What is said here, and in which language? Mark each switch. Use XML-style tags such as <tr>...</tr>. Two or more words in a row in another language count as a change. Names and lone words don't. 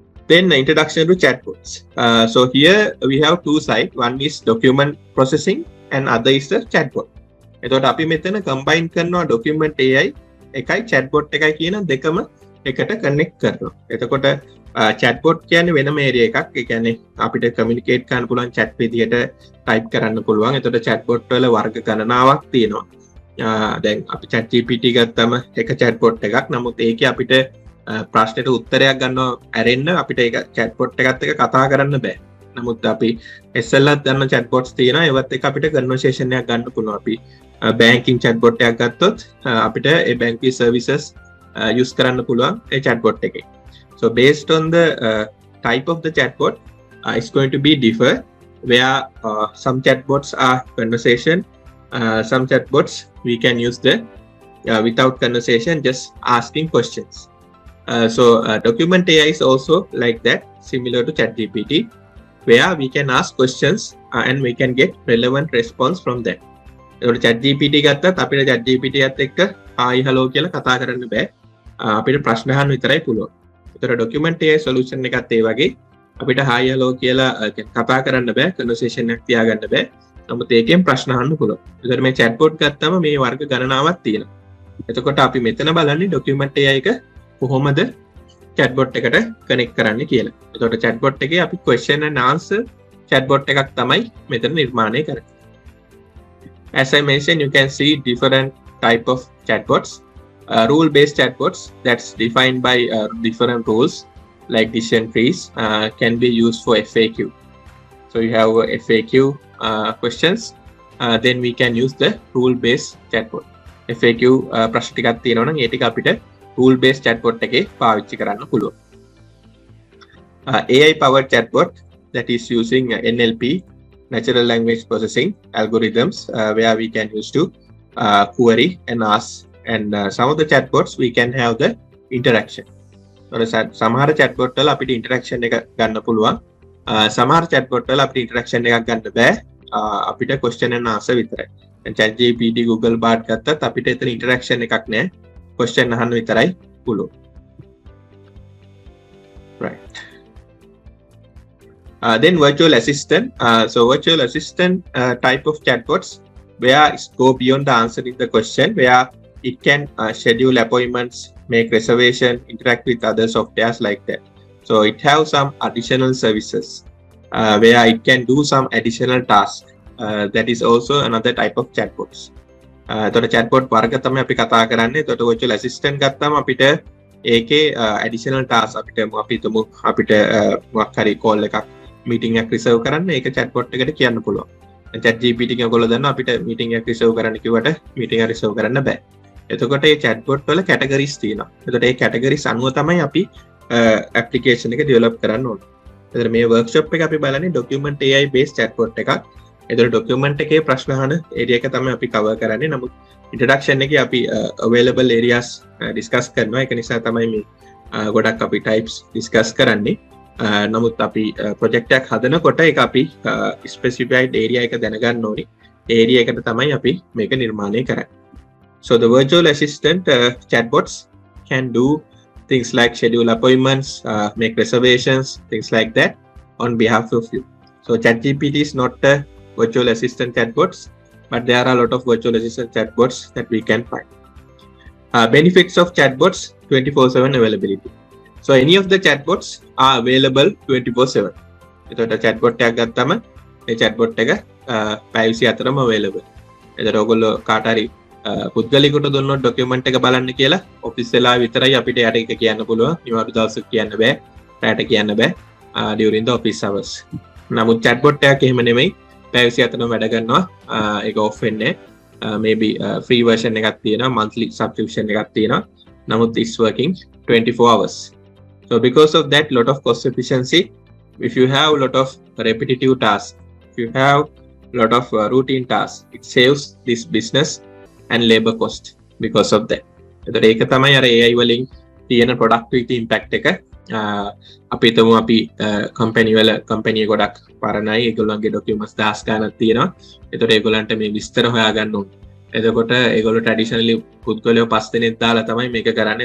<en>Then introduction to chatbots. So here we have two sides. One is document processing and other is the chatbot.</en> <si>එතකොට අපි මෙතන combine කරනවා</si> <en>document AI</en> <si>එකයි chatbot එකයි කියන දෙකම එකට connect කරනවා. එතකොට chatbot කියන්නේ වෙනම area එකක්. ඒ කියන්නේ අපිට communicate කරන්න පුළුවන් chat විදියට type කරන්න පුළුවන්. එතකොට chatbot වල වර්ග ගණනාවක් තියෙනවා. දැන් අපි ChatGPT ගත්තම එක chatbot එකක්. නමුත් ඒකේ අපිට ප්‍රශ්නෙට උත්තරයක් ගන්නවා ඇරෙන්න අපිට ඒක chatbot එකත් එක්ක කතා කරන්න බෑ. නමුත් අපි SLත් ගන්න chatbots තියෙනවා. ඒවත් එක්ක අපිට conversation එකක් ගන්න පුළුවන්. අපි banking chatbot එකක් ගත්තොත් අපිට ඒ</si> <en>banking services use</en> <si>කරන්න පුළුවන් ඒ chatbot එකේ.</si> <en>So based on the type of the chatbot, it's going to be differ where some chatbots are conversation, some chatbots we can use the without conversation, just asking questions. So document AI is also like that, similar to ChatGPT, where we can ask questions and we can get relevant response from them.</en> <si>එතකොට ChatGPT ගත්තත් අපිට ChatGPT එකත් එක්ක</si> <en>hi hello</en> <si>කියලා කතා කරන්න බෑ. අපිට ප්‍රශ්න අහන්න විතරයි පුළුවන්. ඒතර</si> <en>document AI solution</en> <si>එකත් ඒ වගේ අපිට</si> <en>hi hello</en> <si>කියලා කතා කරන්න බෑ, conversation එකක් තියාගන්න බෑ. නමුත් ඒකෙන් ප්‍රශ්න අහන්න පුළුවන්. ඒතර මේ chatbot ගත්තම මේ වර්ග ගණනාවක් තියෙනවා. එතකොට අපි මෙතන බලන්නේ</si> <en>document AI</en> <si>එක කොහොමද chatbot එකට connect කරන්න කියලා. එතකොට chatbot එකේ අපි</si> <en>question and answer chatbot</en> <si>එකක් තමයි මෙතන නිර්මාණය කරන්නේ.</si> <en>As I mentioned, you can see different type of chatbots. Rule-based chatbots that's defined by different rules like decision trees can be used for FAQ. So you have FAQ questions, then we can use the rule-based chatbot.</en> <si>FAQ ප්‍රශ්න ටිකක් තියෙනවා නම් ඒ ටික අපිට</si> <en>rule-based chatbot</en> <si>එකේ පාවිච්චි කරන්න පුළුවන්.</si> <en>AI powered chatbot that is using NLP, natural language processing algorithms, where we can use to query and ask, and some of the chatbots we can have the interaction.</en> <si>සමහර chatbot වල අපිට interaction එක ගන්න පුළුවන්. සමහර chatbot වල අපිට interaction එකක් ගන්න බෑ. අපිට</si> <en>question and answer</en> <si>විතරයි. ChatGPT, Google Bard ගත්තත් අපිට එතන interaction එකක් නෑ. question අහන්න විතරයි පුළුවන්. Right.</si> <en>Then virtual assistant. So virtual assistant type of chatbots where it go beyond the answering the question, where it can schedule appointments, make reservation, interact with other softwares like that. So it have some additional services where it can do some additional tasks. That is also another type of chatbots.</en> <si>එතකොට chatbot වර්ග තමයි අපි කතා කරන්නේ. එතකොට virtual assistant ගත්තාම අපිට ඒකේ</si> <en>additional task</en> <si>අපිට අපිට මොකක් හරි call එකක් meeting එකක් reserve කරන්න ඒක chatbot එකට කියන්න පුළුවන්. ChatGPT එක ඔයගොල්ලෝ දන්නවා අපිට meeting එකක් reserve කරන්න කිව්වට meeting එක reserve කරන්න බෑ. එතකොට මේ chatbot වල categories තියෙනවා. එතකොට මේ categories අනුව තමයි අපි application එක develop කරන්න ඕනේ. එතකොට මේ workshop එක අපි බලන්නේ</si> <en>document AI based chatbot</en> <si>එකක්. එතකොට document එකේ ප්‍රශ්න අහන area එක තමයි අපි cover කරන්නේ. නමුත් introduction එකේ අපි</si> <en>available areas discuss</en> <si>කරනවා. ඒක නිසා තමයි මේ ගොඩක් අපි</si> <en>types discuss</en> <si>කරන්නේ. නමුත් අපි project එකක් හදනකොට ඒක අපි</si> <en>specified area</en> <si>එක දැනගන්න ඕනේ. ඒ area එකට තමයි අපි මේක නිර්මාණය කරන්නේ.</si> <en>So the virtual assistant chatbots can do things like schedule appointments, make reservations, things like that on behalf of you. So ChatGPT is not a virtual assistant chatbots, but there are a lot of virtual assistant chatbots that we can find. Benefits of chatbots: 24/7 availability. So any of the chatbots are available 24/7.</en> <si>එතකොට chatbot එකක් ගත්තම ඒ chatbot එක පැය 24ම available. එතකොට ඔයගොල්ලෝ කාට හරි පුද්ගලිකට දුන්නොත් document එක බලන්න කියලා office වෙලා විතරයි අපිට යට එක කියන්න පුළුවන්. නිවාඩු දවසක කියන්න බෑ. රැට කියන්න බෑ.</si> <en>During the office hours.</en> <si>නමුත් chatbot එකක් එහෙම නෙමෙයි. පැය 24ම වැඩ කරනවා. ඒක off වෙන්නේ.</si> <en>Maybe free version</en> <si>එකක් තියෙනවා,</si> <en>monthly subscription</en> <si>එකක් තියෙනවා.</si> <en>නමුත් it's working 24 hours. So because of that, lot of cost efficiency. If you have lot of repetitive tasks, if you have lot of routine tasks, it saves this business and labor cost because of that.</en> <si>එතකොට ඒක තමයි අර AI වලින් තියෙන</si> <en>productivity impact</en> <si>එක. අපි හිතමු අපි company වල company එක ගොඩක් පරණයි, ඒගොල්ලන්ගේ documents 1000 ගණන් තියෙනවා. එතකොට ඒගොල්ලන්ට මේ විස්තර හොයාගන්න ඕනේ. එතකොට ඒගොල්ලෝ ට්‍රැඩිෂනලි පුද්ගලයෝ 5 දෙනෙක් දාලා තමයි මේක කරන්නේ.</si>